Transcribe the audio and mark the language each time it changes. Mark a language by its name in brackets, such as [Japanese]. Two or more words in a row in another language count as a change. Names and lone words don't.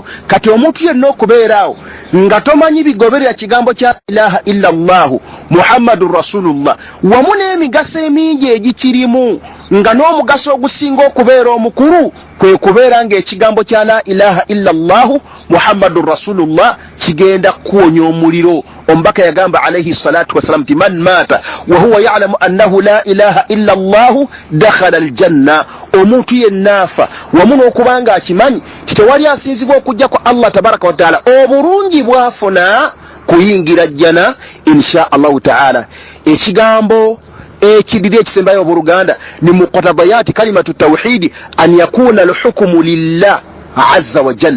[Ganda] Kati omuntu yenna okubeeraawo nga tomanyi bigoberera kigambo kya [Arabic] إله إلا الله محمد رسول الله [Ganda] wamu n'emigaso emingi egikirimu, nga n'omugaso ogusinga okubeera omukulu kwe kubeera ng'ekigambo kya [Arabic] لا إله إلا الله محمد رسول الله [Ganda] kigenda kuwonya omuliro. Omubaka yagamba [Arabic] عليه الصلاة والسلام ti من مات وهو يعلم أنه لا إله إلا الله دخل الجنة. [Ganda] Omuntu yennaafa wamu n'okubanga akimanyi titewali asinzibwa okujja ku [Arabic] الله تبارك وتعالى, [Ganda] obulungi bwafuna kuyingira jjana [Arabic] إن شاء الله تعالى. [Ganda] Ekigambo ekidiri ekisembayo obuluganda ni [Arabic] مقتضيات كلمة التوحيد أن يكون الحكم لله عز وجل.